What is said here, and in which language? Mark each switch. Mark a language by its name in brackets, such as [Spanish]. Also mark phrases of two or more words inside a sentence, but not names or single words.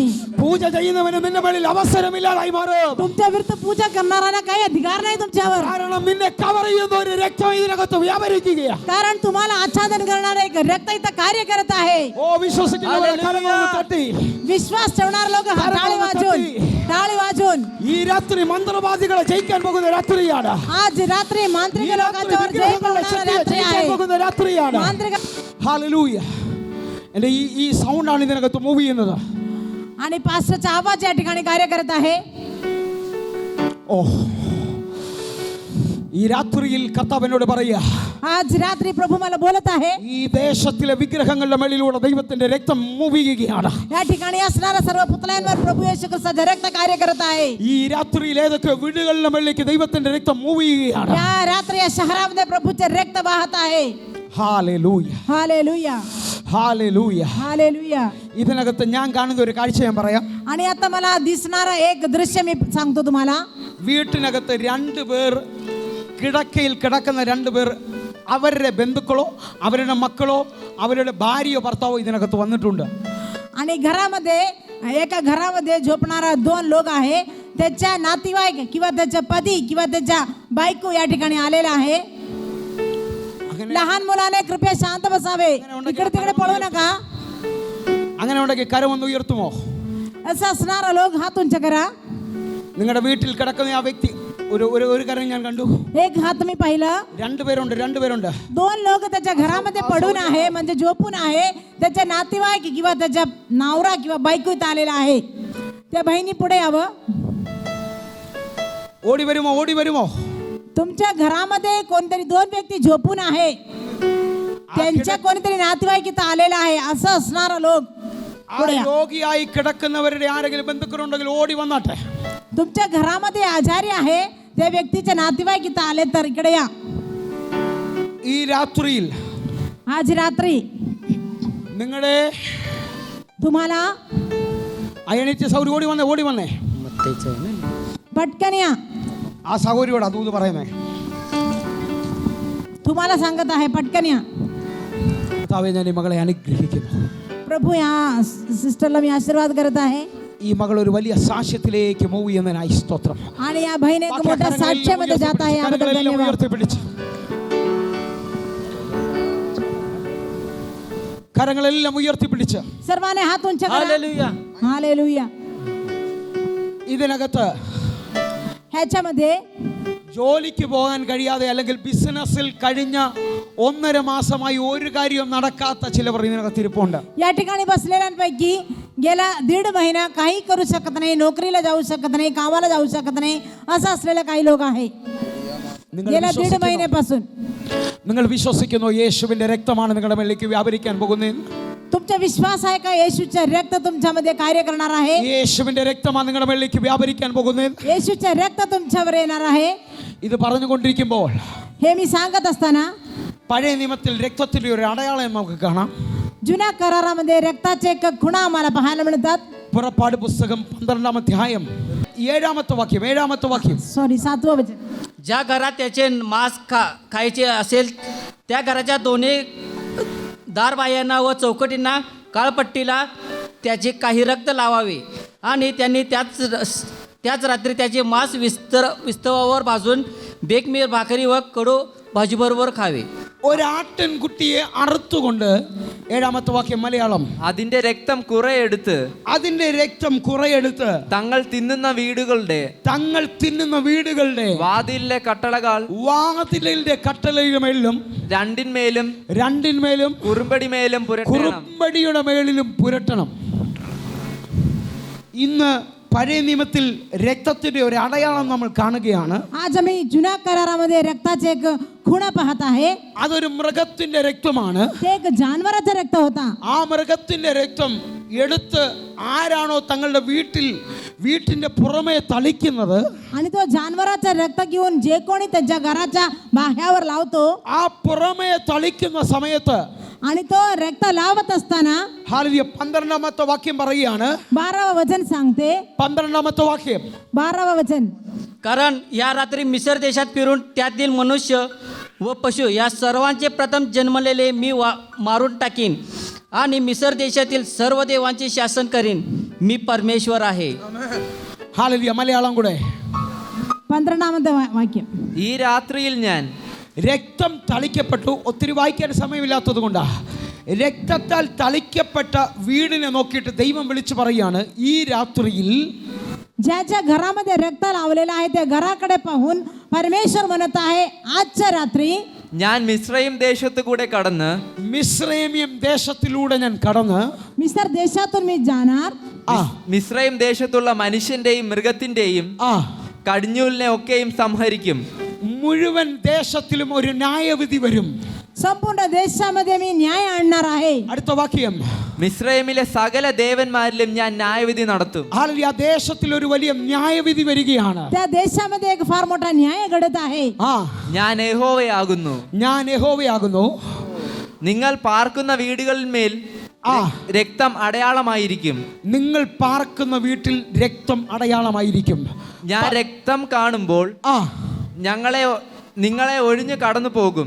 [Malayalam] പൂജ ചെയ്യുന്നവന് നിന്റെ മേളിൽ അവസരമില്ലാതായി മാറും. [Marathi] तुमच्या विरुद्ध पूजा करणाऱ्यांना काही अधिकार नाही तुमच्यावर. [Malayalam] കാരണം നിന്നെ കവർ ചെയ്യുന്ന ഒരു രക്തം ഇതിനകത്ത് വ്യാപരിക്കുകയാണ്. [Marathi] कारण तुम्हाला आच्छादन करणारे एक रक्त इथं कार्य करत आहे. [Malayalam] ഓ വിശ്വസിക്കുന്നവരെ കരങ്ങളൊന്ന് തട്ടി. [Marathi] विश्वास ठेवणारे लोक टाळी वाजून [Malayalam] ഈ രാത്രി മന്ത്രവാദികളെ ജയിക്കാൻ പോകുന്ന രാത്രിയാണ്. [Marathi] आज रात्री मांत्रिक [Malayalam] ഈ രാത്രി [Marathi] लोकांच्यावर जय [Malayalam] വിഗ്രഹങ്ങളെ [Marathi] बोलणारा रात्री [Malayalam] ജയിക്കാൻ [Marathi] आहे. [Malayalam] പോകുന്ന രാത്രിയാണ്. [Marathi] मांत्रिक [Malayalam] ഹല്ലേലൂയ. എന്റെ ഈ സൗണ്ടാണ് ഇതിനകത്ത് മൂവ് ചെയ്യുന്നത്. [Marathi] आणि पास्टरचा आवाज या ठिकाणी कार्य करत आहे. [Malayalam] ഓ ഈ രാത്രിയിൽ കർത്താവിനോട് പറയാ, [Marathi] आज रात्री प्रभू मला बोलत आहे. [Malayalam] ഈ ദേശത്തിലെ വിഗ്രഹങ്ങളുടെ മേളിലൂടെ ദൈവത്തിന്റെ രക്തം മൂവ് ചെയ്യുകയാണ്. [Marathi] या ठिकाणी असणाऱ्या सर्व पुतळ्यांवर प्रभू येशू ख्रिस्ताचे रक्त कार्य करत आहे. [Malayalam] ഈ രാത്രിയിൽ ഏതൊക്കെ വീടുകളുടെ മേളിലേക്ക് ദൈവത്തിന്റെ രക്തം മൂവ് ചെയ്യുകയാണ്. [Marathi] या रात्री या शहरामध्ये प्रभूचे रक्त वाहत आहे. [Malayalam] ഹല്ലേലൂയ, [Marathi] हालेलुया, [Malayalam] ഹല്ലേലൂയ. [Marathi] हालेलुया. [Malayalam] ഇതിനകത്ത് ഞാൻ കാണുന്ന ഒരു കാഴ്ച ഞാൻ പറയാം. [Marathi] आणि आता मला दिसणारा एक दृश्य मी सांगतो तुम्हाला. [Malayalam] വീട്ടിനകത്ത് രണ്ടുപേർ, കിടക്കയിൽ കിടക്കുന്ന രണ്ടുപേർ, അവരുടെ ബന്ധുക്കളോ അവരുടെ മക്കളോ അവരുടെ ഭാര്യയോ ഭർത്താവോ ഇതിനകത്ത് വന്നിട്ടുണ്ട്. [Marathi] आणि घरामध्ये एका घरामध्ये झोपणारा दोन लोक आहे. त्याच्या नातेवाईक किंवा त्याच्या पती किंवा त्याच्या बायको या ठिकाणी आलेला आहे. लहान मुलाने कृपया शांत बसावे, इकडे तिकडे पळू नका. [Malayalam] അങ്ങനെ ഉണ്ടെങ്കിൽ കരമൊന്ന് ഉയർത്തുമോ? [Marathi] असं असणारा लोक हात उंच करा. [Malayalam] നിങ്ങളുടെ വീട്ടിൽ കിടക്കുന്ന ആ വ്യക്തി, ഒരു കരം ഞാൻ കണ്ടു. [Marathi] एक हात मी पाहिलं. [Malayalam] രണ്ടുപേരുണ്ട്. [Marathi] दोन लोक त्याच्या घरामध्ये पडून आहे, म्हणजे झोपून आहे. त्याच्या नातेवाईक किंवा त्याच्या नवरा किंवा बायको इथं आलेला आहे. त्या बहिणी पुढे यावं. [Malayalam] ഓടി വരുമോ? [Marathi] तुमच्या घरामध्ये कोणतरी दोन व्यक्ती झोपून आहे. त्यांच्या कोणतरी नातेवाईक इथं आलेला आहे. असं असणारा लोक [Malayalam] ആ രോഗിയായി കിടക്കുന്നവരുടെ ആരെങ്കിലും ബന്ധുക്കളുണ്ടെങ്കിൽ ഓടി വന്നാട്ടെ. [Marathi] तुमच्या घरामध्ये आजारी आहे, त्या व्यक्तीचे नातेवाईक इथं आले तर इकडे या. [Malayalam] ഈ രാത്രിയിൽ [Marathi] आज रात्री [Malayalam] നിങ്ങളുടെ [Marathi] तुम्हाला [Malayalam] അയണിച്ച സൗരി ഓടി വന്നേ. [Marathi] पटकन या. [Malayalam] ആ സൗരിയോട് അതൂത് പറയുന്നേ. [Marathi] तुम्हाला सांगत आहे, पटकन या. [Malayalam] കർത്താവേ, ഞാൻ ഈ മകളെ അനുഗ്രഹിക്കുന്നു. [Marathi] प्रभू या सिस्टरला मी आशीर्वाद करत आहे. [Malayalam] ഈ മകൾ ഒരു വലിയ സാക്ഷ്യത്തിലേക്ക് മൂവ് ചെയ്യുന്നതിനായി സ്തോത്രം. [Marathi] आणि या बहीण एक मोठ्या साक्ष्यामध्ये जात आहे. याबद्दल धन्यवाद. [Malayalam] കരങ്ങളെല്ലാം ഉയർത്തിപ്പിടിച്ച് [Marathi] सर्वांनी हात उंच करा. हालेलुया. हालेलुया. [Malayalam] ഇതിനകത്ത് [Marathi] ह्याच्यामध्ये [Malayalam] ജോലിക്ക് പോകാൻ കഴിയാതെ അല്ലെങ്കിൽ ബിസിനസ്സിൽ കഴിഞ്ഞ 1.5 മാസമായി ഒരു കാര്യവും നടക്കാത്ത ചിലവർ ഇതിനകത്ത് ഇരിപ്പുണ്ട്. [Marathi] या ठिकाणी बसलेल्यांपैकी गेला 1.5 महिना काही करू शकत नाही, नोकरीला जाऊ शकत नाही, कामाला जाऊ शकत नाही, असं असलेले काही लोक आहे. गेल्या 1.5 महिन्यापासून [Malayalam] നിങ്ങൾ വിശ്വസിക്കുന്നു യേശുവിന്റെ രക്തമാണ് നിങ്ങളുടെ മേലേക്ക് വ്യാപരിക്കാൻ പോകുന്നത്? [Marathi] तुमचा विश्वास आहे का येशूचे रक्त तुमच्यामध्ये कार्य करणार आहे? [Malayalam] യേശുവിന്റെ രക്തമാണ് നിങ്ങളുടെ മേലേക്ക് വ്യാപരിക്കാൻ പോകുന്നത്. [Marathi] येशूचे रक्त तुमच्यावर येणार आहे. [Malayalam] ഇത് പറഞ്ഞുകൊണ്ടിരിക്കുമ്പോൾ [Marathi] हे मी सांगत असताना [Malayalam] പഴയ നിയമത്തിൽ രക്തത്തിന്റെ ഒരു അടയാളം നമുക്ക് കാണാം. [Marathi] जुन्या करारामध्ये रक्ताचे एक खुणा आम्हाला पाहायला मिळतात. [Malayalam] പുറപ്പാട് പുസ്തകം 12-ാം അധ്യായം 7-ാമത്തെ വാക്യം. [Marathi] सॉरी 7वं वचन. ज्या घरात त्याचे मांस खायचे असेल त्या घराच्या दोन्ही दारबाह्यांना व चौकटींना काळपट्टीला त्याचे काही रक्त लावावे आणि त्यांनी त्याच रात्री त्याचे मांस विस्तवावर भाजून बेकमीर भाकरी व कडू भाजीबरोबर खावे. [Malayalam] ഒരാട്ടിൻകുട്ടിയെ അറുത്തുകൊണ്ട് 7-ാമത്തെ വാക്യം മലയാളം. അതിന്റെ രക്തം കുറെയെടുത്ത് തങ്ങൾ തിന്നുന്ന വീടുകളുടെ വാതിലിലെ കട്ടളയിലും രണ്ടിന്മേലും കുറുമ്പടിയുടെ മേളിലും പുരട്ടണം. ഇന്ന് പഴയ നിയമത്തിൽ രക്തത്തിന്റെ ഒരു അടയാളം നമ്മൾ കാണുകയാണ്. [Marathi] आज आम्ही जुन्या करारामध्ये रक्ताचे एक खुणा पाहत आहे. [Malayalam] അതൊരു മൃഗത്തിന്റെ രക്തമാണ്. [Marathi] ते एक जानवराचा रक्त होता. [Malayalam] ആ മൃഗത്തിന്റെ രക്തം എടുത്ത് ആരാണോ തങ്ങളുടെ വീട്ടിന്റെ പുറമെ തളിക്കുന്നത്, [Marathi] आणि तो जानवराचा रक्त घेऊन जे कोणी त्यांच्या घराच्या बाह्यावर लावतो, [Malayalam] ആ പുറമെ തളിക്കുന്ന സമയത്ത് [Marathi] आणि तो रक्त लावत असताना [Malayalam] ഹല്ലേലൂയ 12ാമത്തെ വാക്യം പറയുകയാണ്. [Marathi] 12वा वचन सांगते. [Malayalam] 12ാമത്തെ വാക്യം, [Marathi] 12वा वचन. कारण या रात्री मिसर देशात फिरून त्यातील मनुष्य व पशु या सर्वांचे प्रथम जन्मलेले मी मारून टाकीन आणि मिसर देशातील सर्व देवांचे शासन करीन. मी परमेश्वर आहे. [Malayalam] ഹല്ലേലൂയ. മലയാളം കൂടെ. 12ാമത്തെ വാക്യം. ഈ രാത്രിയിൽ ഞാൻ രക്തം തളിക്കപ്പെട്ടു. ഒത്തിരി വായിക്കാൻ സമയമില്ലാത്തത് കൊണ്ടാ. രക്തത്താൽ തളിക്കപ്പെട്ട വീടിനെ നോക്കിയിട്ട് ദൈവം വിളിച്ചു പറയാണ്, ഈ രാത്രിയിൽ [Marathi] ज्याच्या घरामध्ये रक्त लावलेलं आहे त्या घराकडे पाहून परमेश्वर म्हणत आहे, आजच्या रात्री [Malayalam] ഞാൻ മിസ്രയീം ദേശത്തു കൂടെ കടന്ന് മിസ്രൈമിയം ദേശത്തിലൂടെ ഞാൻ കടന്ന് [Marathi] मिसर देशातून मी जाणार. [Malayalam] മിസ്രയീം ദേശത്തുള്ള മനുഷ്യന്റെയും മൃഗത്തിന്റെയും കടിഞ്ഞൂലിനെ ഒക്കെയും സംഹരിക്കും. മുഴുവൻ ദേശത്തിലും ഒരു ന്യായവിധി വരും. [Marathi] संपूर्ण देशामध्ये मी न्याय आणणार आहे. [Malayalam] അടുത്ത വാക്യം, മിസ്രയീമിലെ സകല ദേവന്മാരിലും ഞാൻ ന്യായവിധി നടത്തും. ഹല്ലേലൂയ. ആ ദേശത്തിൽ ഒരു വലിയ ന്യായവിധി വരികയാണ്. [Marathi] त्या देशामध्ये एक फार मोठा न्याय घडत आहे. [Malayalam] ഞാൻ യഹോവയാകുന്നു. ഞാൻ യഹോവയാകുന്നു. നിങ്ങൾ പാർക്കുന്ന വീടുകളിന്മേൽ രക്തം അടയാളമായിരിക്കും. നിങ്ങൾ പാർക്കുന്ന വീട്ടിൽ രക്തം അടയാളമായിരിക്കും. ഞാൻ രക്തം കാണുമ്പോൾ നിങ്ങളെ ഒഴിഞ്ഞു കടന്നു പോകും.